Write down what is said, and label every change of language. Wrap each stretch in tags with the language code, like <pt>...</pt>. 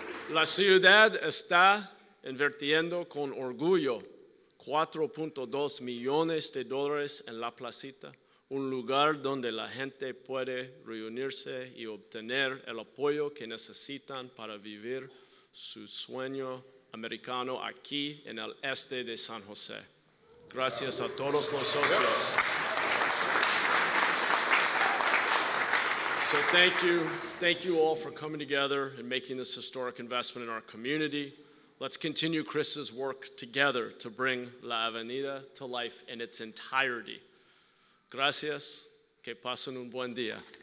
<es>La ciudad está invirtiendo con orgullo $4.2 millones en La Placita, un lugar donde la gente puede reunirse y obtener el apoyo que necesitan para vivir su sueño americano aquí en el este de San José. Gracias a todos los socios.</es> <en>So thank you all for coming together and making this historic investment in our community. Let's continue Chris's work together to bring La Avenida to life in its entirety.</en> <es>Gracias, que pasen un buen día.</es>